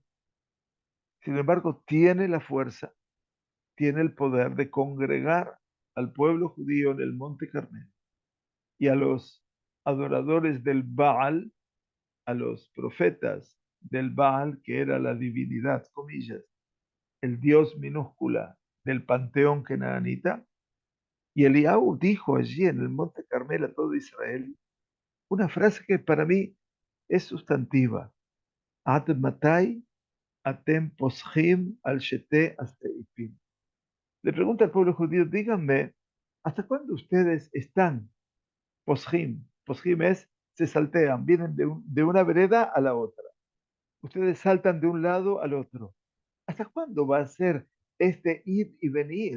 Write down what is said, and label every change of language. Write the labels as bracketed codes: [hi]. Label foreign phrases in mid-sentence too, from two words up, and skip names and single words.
[es] Sin embargo, tiene la fuerza, tiene el poder de congregar al pueblo judío en el Monte Carmelo y a los adoradores del Baal, a los profetas del Baal, que era la divinidad, comillas, el dios minúscula del panteón kenanita, Y Eliyahu dijo allí en el monte Carmel a todo Israel una frase que para mí es sustantiva. [he] עד מתי אתם פוסחים על שתי הסעיפים. [es] Le pregunta al pueblo judío, díganme, ¿hasta cuándo ustedes están poschim? Poschim es, se saltean, vienen de una vereda a la otra. Ustedes saltan de un lado al otro. ¿Hasta cuándo va a ser este ir y venir?